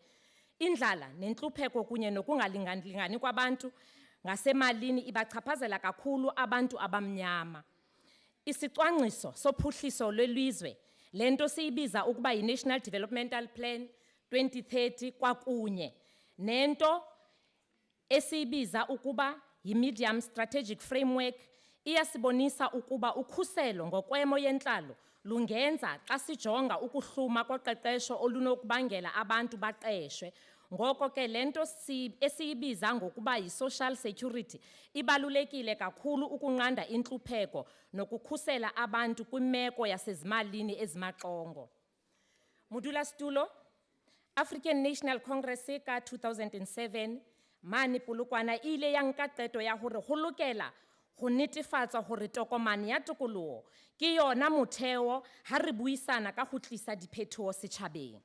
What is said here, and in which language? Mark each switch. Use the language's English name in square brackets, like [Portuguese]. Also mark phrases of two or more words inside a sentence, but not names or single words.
[Xhosa] Indlala nentlupheko kunye nokungalingani kwabantu ngasemalini ibachaphazela kakhulu abantu abamnyama. Isicwangciso sophuhliso lwelizwe, lento siyibiza ukuba yi-National Developmental Plan 2030 kwakunye nento esibiza ukuba yi- [English] medium strategic framework [Xhosa] iyasibonisa ukuba ukhuselo ngokwemo yentlalo lungenza xa sijonga ukuhluma koqeqesho olunokubangela abantu baqeshwe. Ngoko ke lento esiyibiza ngokuba yi- [English] social security [Xhosa] ibalulekile kakhulu ukunqanda intlupheko nokukhusela abantu kwimeko yasezimalini ezimaxongo. [Southern Sotho] Modulasetulo, African National Congress ka 2007 mane Polokwane ile ya nka qeto ya hore ho lokela ho netefatsa hore tokomane ya tokoloho ke yona motheo ha re buisana ka ho tlisa diphetoho setjhabeng.